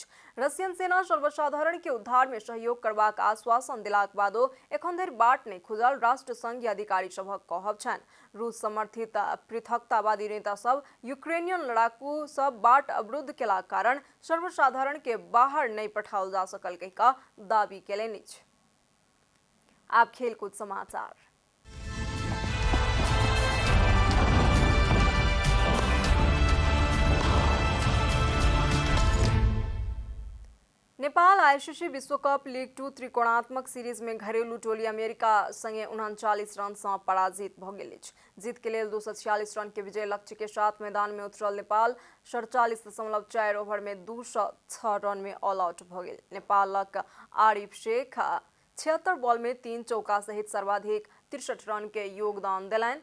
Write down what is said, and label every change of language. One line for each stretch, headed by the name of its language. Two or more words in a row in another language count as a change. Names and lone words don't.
Maithili: रसियन सेना सर्वसाधारण के उद्धार में सहयोग करबाक आश्वासन दिलाक बादो एखन धरि बाट नहि खुजल राष्ट्र संघीय अधिकारी सभक कहब छनि। रूस समर्थित पृथकतावादी नेता सब यूक्रेनियन लड़ाकू सब बाट अवरुद्ध केला कारण सर्वसाधारण के बाहर नहीं पठाओल जा सकल कहि कऽ दावी केलनि अछि। आब खेलकूद समाचार। नेपाल आईसीसी विश्व कप लीग 2 त्रिकोणात्मक सीरीज में घरेलू टोली अमेरिका संगे 39 रन से पराजित भ गेल अछि। जीत के लेल 246 रन के विजय लक्ष्य के साथ मैदान में उतरल नेपाल 47.4 ओवर में 206 रन में
English: all out
Maithili: भ गेल। नेपालक आरिफ शेख 76 बॉल में 3 चौका सहित सर्वाधिक 63 रन के योगदान दिलनि।